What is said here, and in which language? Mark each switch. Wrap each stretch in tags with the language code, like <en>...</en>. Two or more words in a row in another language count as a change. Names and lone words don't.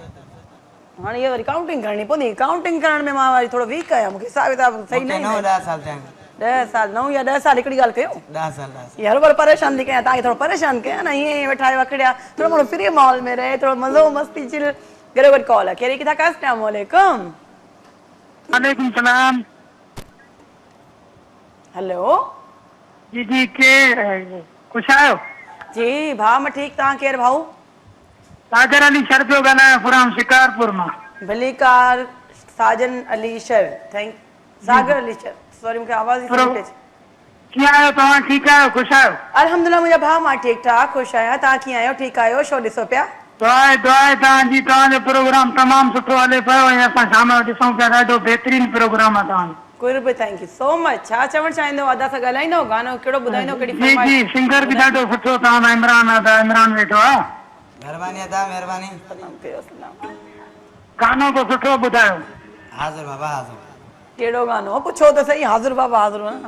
<sd>हाणे इहा वरी काउंटिंग करणी पवंदी काउंटिंग करण में मां वरी थोरो वीक आहियां मूंखे हिसाब किताब सही न 10 साल थिया 10 साल 9 या 10 साल हिकिड़ी ॻाल्हि कयो 10 साल यार हर बार परेशान थी कयां तव्हांखे थोरो परेशान कयां न ईअं वेठा आहियो अकड़िया थोरो माण्हू फ्री माहौल में रहे थोरो मज़ो मस्ती चिल घरो गॾु कॉल आहे कहिड़ी किथां का</sd> <ar>السلام عليكم وعليكم السلام</ar> <sd>हेलो जी जी के खुश आयो जी भाउ मां ठीकु तव्हां केरु भाऊ सागर अली शर पियो ॻाल्हायां पुराम शिकारपुर मां भलीकार साजन अली शर थैंक सागर अली शर सॉरी मूंखे आवाज़ ई बरो- नथी अचे कीअं आहियो तव्हां ठीकु आहियो ख़ुशि आहियो अल्हम्दुलिल्लाह मुंहिंजा भाउ मां ठीकु ठाक ख़ुशि आहियां तव्हां कीअं आहियो ठीकु आहियो शो ॾिसो पिया दुआए तव्हांजी तव्हांजो प्रोग्राम तमामु सुठो हले पियो ऐं असां शाम जो ॾिसूं पिया ॾाढो बहितरीनु प्रोग्राम आहे तव्हांजो कुर्ब</sd> <en>thank you so much</en> <sd>छा चवणु चाहींदो अदा सां ॻाल्हाईंदो गानो कहिड़ो ॿुधाईंदो कहिड़ी जी जी फरमाइश सिंगर बि ॾाढो सुठो तव्हां इमरान आहे इमरान वेठो आहे मेहरबानी अदा मेहरबानी गानो को सुठो ॿुधायो हाज़िर बाबा हाज़िर कहिड़ो गानो पुछो त सही हाज़िर बाबा हाज़िर न</sd>